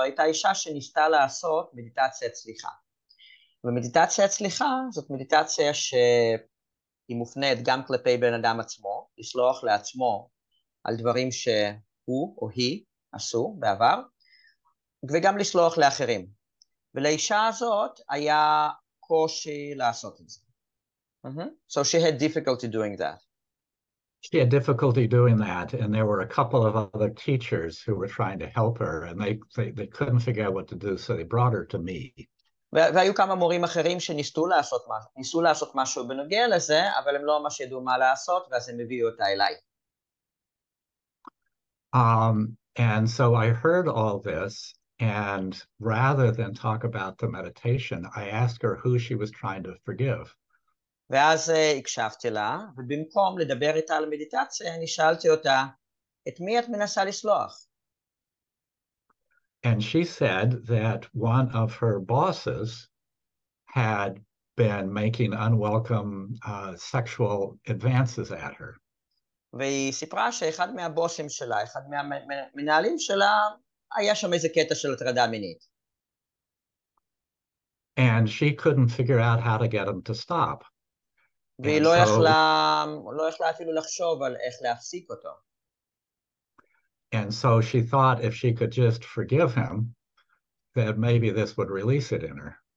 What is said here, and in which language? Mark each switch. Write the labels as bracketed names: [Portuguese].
[Hebrew] הייתה אישה שניסתה לעשות מדיטציית סליחה. ומדיטציית סליחה זאת מדיטציה שהיא מופנית גם כלפי בן אדם עצמו, לסלוח לעצמו על דברים שהוא או היא עשו בעבר, וגם לסלוח לאחרים. ולאישה הזאת היה קושי לעשות את זה. [English] So she had difficulty doing that. She had difficulty doing that, and there were a couple of other teachers who were trying to help her, and they couldn't figure out what to do, so they brought her to me. [Hebrew] והיו כמה מורים אחרים שניסו לעשות משהו בנוגע לזה, אבל הם לא ממש ידעו מה לעשות, ואז הם הביאו אותה אליי. [English] And so I heard all this, and rather than talk about the meditation, I asked her who she was trying to forgive. [Hebrew] ואז הקשבתי לה, ובמקום לדבר איתה על מדיטציה, אני שאלתי אותה, את מי את מנסה לסלוח? [English] And she said that one of her bosses had been making unwelcome sexual advances at her. [Hebrew] והיא סיפרה שאחד מהבוסים שלה, אחד מהמנהלים שלה, היה שם איזה קטע של הטרדה מינית. [English] And she couldn't figure out how to get him to stop. [Hebrew] והיא לא יכלה אפילו לחשוב על איך להפסיק אותו. [English] And so she thought if she could just forgive him, that maybe this would release it in her.